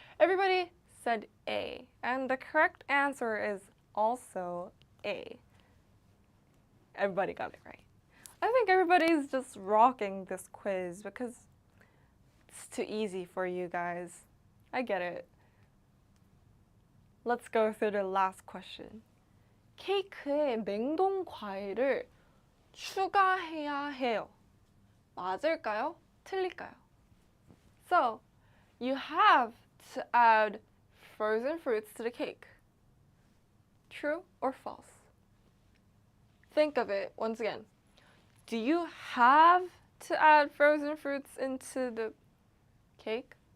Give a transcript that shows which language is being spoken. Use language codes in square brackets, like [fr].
[en] Everybody said A, and the correct answer is also A. Everybody got it right. I think everybody's just rocking this quiz because it's too easy for you guys. I get it. Let's go through the last question. [ko] 케이크에 냉동 과일을 추가해야 해요. 맞을까요? 틀릴까요? [en] So, you have to add frozen fruits to the cake. True or false? Think of it once again. Do you have to add frozen fruits into the cake?